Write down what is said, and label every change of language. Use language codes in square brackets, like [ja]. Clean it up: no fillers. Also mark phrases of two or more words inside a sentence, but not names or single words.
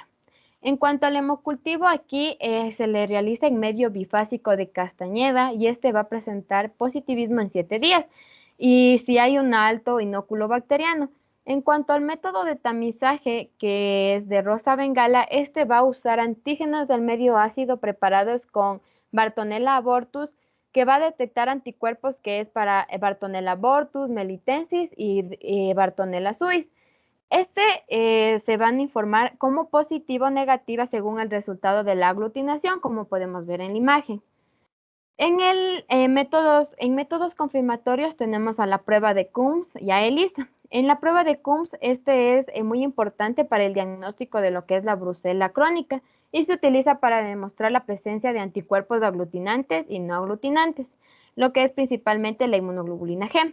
[es] En cuanto al hemocultivo, aquí se le realiza en medio bifásico de Castañeda y este va a presentar positivismo en 7 días y si hay un alto inóculo bacteriano. En cuanto al método de tamizaje, que es de Rosa Bengala, este va a usar antígenos del medio ácido preparados con Bartonella abortus, que va a detectar anticuerpos que es para Bartonella abortus, melitensis y Bartonella suis. Se van a informar como positiva o negativa según el resultado de la aglutinación, como podemos ver en la imagen. En métodos confirmatorios tenemos a la prueba de Coombs y a ELISA. En la prueba de Coombs, este es muy importante para el diagnóstico de lo que es la brucela crónica y se utiliza para demostrar la presencia de anticuerpos aglutinantes y no aglutinantes, lo que es principalmente la inmunoglobulina G.